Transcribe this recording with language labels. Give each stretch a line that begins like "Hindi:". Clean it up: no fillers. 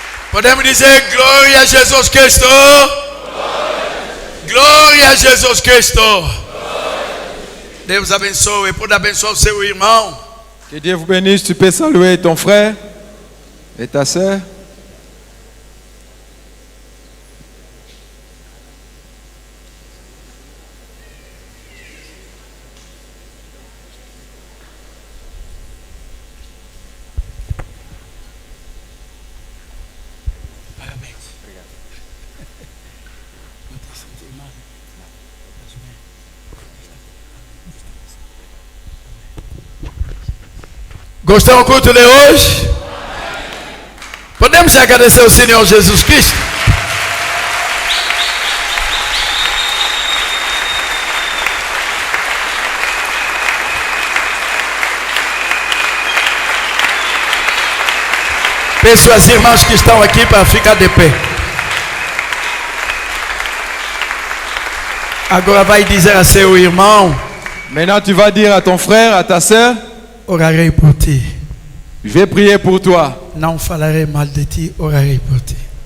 Portuguese: Podemos dizer glória a Jesus Cristo. Glória a Jesus Cristo. Deus abençoe. Pode abençoar o seu irmão.
French: Que Dieu vous bénisse. Tu peux saluer ton frère et ta sœur.
Portuguese: Gostou do culto de hoje? Podemos agradecer ao Senhor Jesus Cristo? Peço às irmãs que estão aqui para ficar de pé. Agora vai dizer a seu irmão.
French: Maintenant tu vas dire à ton frère, à ta sœur,
Portuguese: orarei por ti.
French: Je vais prier pour toi.
Portuguese: Não falarei mal de ti, orarei por ti.